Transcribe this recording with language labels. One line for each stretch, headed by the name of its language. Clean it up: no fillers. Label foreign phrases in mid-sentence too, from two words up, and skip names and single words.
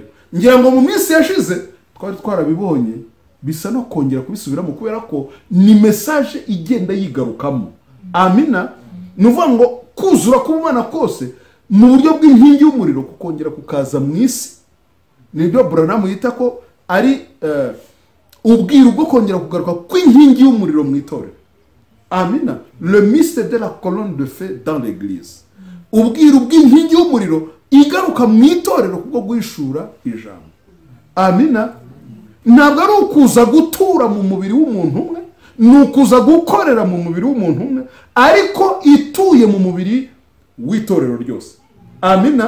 Kinyarwanda: Ngira ngo mu minsi yashize twari twarabibonye, bisa no kongera kubisubiramo, kubera ko ni message igenda yigarukamo, amina. Nuvuga ngo kuzura k'ubumana kose mu buryo bw'inkingi y'umuriro kukongera kukaza mu isi, nibyo Branham yita ko ari ubwiru bwo kongera kugaruka kw'inkingi y'umuriro mu itorero, amina.
French: Le mystère de la colonne de feu dans l'église,
Kinyarwanda: ubwiru bw'inkingi y'umuriro igaruka mu itorero kubwo guhishura ijambo, amina. Ntabwo ari ukuza gutura mu mubiri w'umuntu umwe, ni ukuza gukorera mu mubiri w'umuntu umwe, ariko ituye mu mubiri w'itorero ryose, amina.